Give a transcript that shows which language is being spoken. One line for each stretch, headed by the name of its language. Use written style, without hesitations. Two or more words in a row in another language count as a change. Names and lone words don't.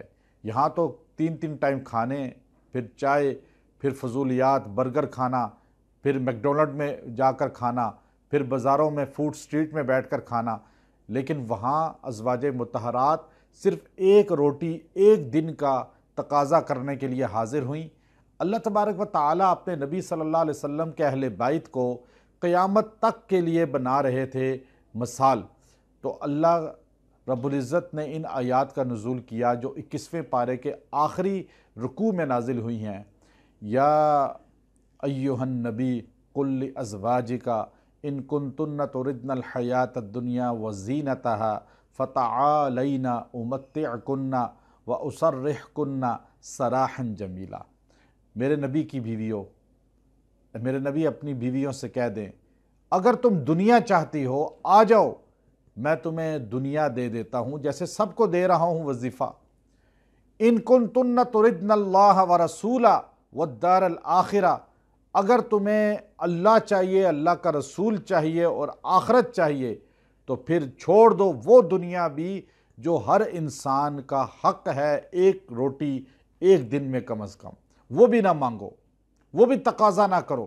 Hindi: यहाँ तो 3-3 टाइम खाने, फिर चाय, फिर फजूलियात, बर्गर खाना, फिर मैकडोनल्ड में जाकर खाना, फिर बाज़ारों में
English: food street
Hindi: में बैठकर खाना। लेकिन वहाँ अज़वाज मुतहरात सिर्फ़ एक रोटी एक दिन का तकाज़ा करने के लिए हाजिर हुई।
Arabic: الله تبارك وتعالى
Hindi: अपने नबी
Arabic: صلى الله عليه وسلم
Hindi: के अहले बैत को क़यामत तक के लिए बना रहे थे मिसाल। तो
Arabic: الله رب العزة
Hindi: ने इन आयात का नुज़ूल किया जो 21वें पारे के आखिरी रुकू में नाजिल हुई हैं।
Arabic: يا أيها النبي قل لأزواجك إن كنتن تردن الحياة الدنيا وزينتها فتعالين أمتعكن وأسرحكن سراحا جميلا.
Hindi: मेरे नबी की बीवियों, मेरे नबी अपनी बीवियों से कह दें, अगर तुम दुनिया चाहती हो आ जाओ, मैं तुम्हें दुनिया दे देता हूँ जैसे सबको दे रहा हूँ वजीफ़ा।
Arabic: إن كنتن تردن الله ورسوله والدار الآخرة,
Hindi: अगर तुम्हें अल्लाह चाहिए, अल्लाह का रसूल चाहिए और आखिरत चाहिए तो फिर छोड़ दो वो दुनिया भी जो हर इंसान का हक़ है, एक रोटी एक दिन में कम अज़ कम, वो भी ना मांगो, वो भी तकाज़ा ना करो।